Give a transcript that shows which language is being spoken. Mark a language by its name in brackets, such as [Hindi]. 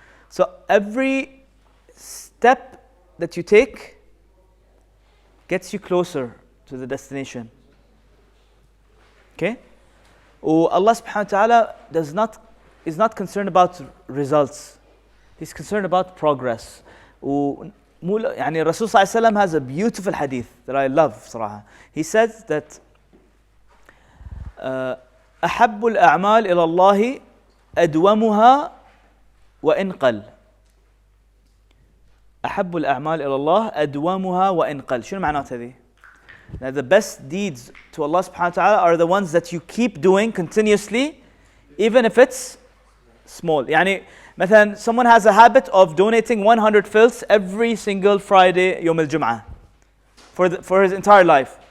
[English] So every step that you take gets you closer to the destination. Okay? Allah subhanahu wa ta'ala is not concerned about results. He's concerned about progress. Rasul sallallahu alaihi wasallam has a beautiful hadith that I love صراحة. He says that [Arabic] أحب الأعمال إلى الله أدومها وإن قل. أحب الأعمال إلى الله أدومها وإن قل. شنو معنات هذه؟ [English] Now the best deeds to Allah subhanahu wa ta'ala are the ones that you keep doing continuously, even if it's small. يعني مثلا someone has a habit of donating 100 fils every single Friday [Arabic] يوم الجمعة [English] for his entire life.